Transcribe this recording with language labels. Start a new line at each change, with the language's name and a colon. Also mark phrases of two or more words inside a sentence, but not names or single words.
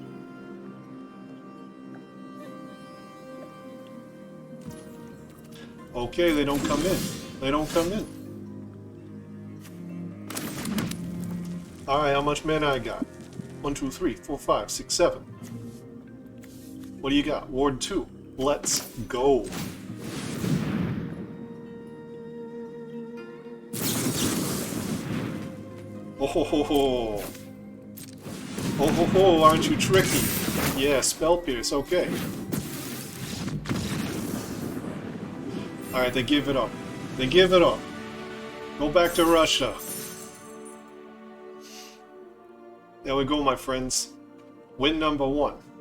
English: Okay, they don't come in. They don't come in. Alright, how much mana I got? 1, 2, 3, 4, 5, 6, 7. What do you got? Ward 2. Let's go. Oh ho ho ho. Oh ho ho, aren't you tricky? Yeah, Spell Pierce, okay. Alright, they give it up. They give it up. Go back to Russia. There we go, my friends. Win number 1.